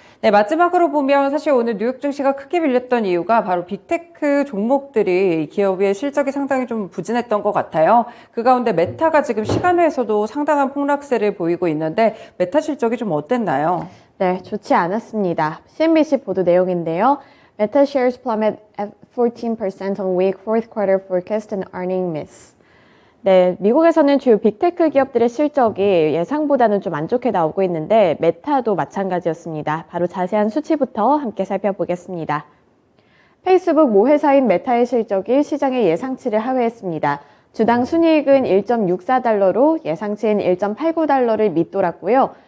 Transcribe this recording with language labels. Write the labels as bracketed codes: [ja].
[ko] 네, 마지막으로 보면 사실 오늘 뉴욕 증시가 크게 밀렸던 이유가 바로 빅테크 종목들이 기업의 실적이 상당히 좀 부진했던 것 같아요. 그 가운데 메타가 지금 시간외에서도 상당한 폭락세를 보이고 있는데 메타 실적이 좀 어땠나요? 네, 좋지 않았습니다. CNBC 보도 내용인데요. [en] Meta shares plummet at 14% on weak fourth quarter forecast and earning miss. [ko] 네, 미국에서는 주요 빅테크 기업들의 실적이 예상보다는 좀 안 좋게 나오고 있는데 메타도 마찬가지였습니다. 바로 자세한 수치부터 함께 살펴보겠습니다. 페이스북 모회사인 메타의 실적이 시장의 예상치를 하회했습니다. 주당 순이익은 1.64달러로 예상치인 1.89달러를 밑돌았고요.